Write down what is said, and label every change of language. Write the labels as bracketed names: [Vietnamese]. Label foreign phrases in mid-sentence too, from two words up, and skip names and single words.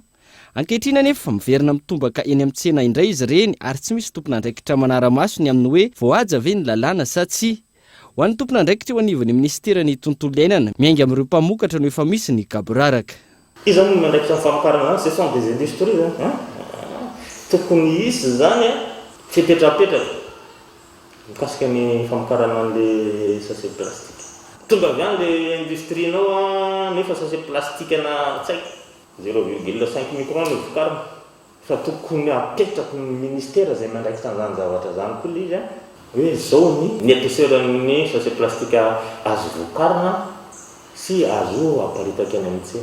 [Malagasy] Ankehitriny anefa fa miverina mitombaka eny amin'ny tsena indray izy ireny ary tsy misy tompona andraikitra manara-maso ny amin'ny hoe voahaja ve ny lalàna sa tsy. Ho an'ny tompona andraikitra eo anivon'ny ministerany tontolo iainana miainga amin'ireo mpamokatra no efa misy ny kaboraraka. Izy zany mandraikitra ny famokarana [French] ce sont des industries [Malagasy] tokony isy zany fipetrapetraka mikasika ny famokarana an'le [French] sachet plastique. [Malagasy] Tonga avy any le industrienao nefa [French] sachet plastique [Malagasy] na tsy haiko 0,5 micron ny vokarina fa tokony apetraka ny ministera izay mandraikitra an'izany zavatra zany koa le izy hoe zao ny épaisseuran'ny [French] sachet plastique [Malagasy] azo vokarina sy azo aparitaka any amin'ny tsena.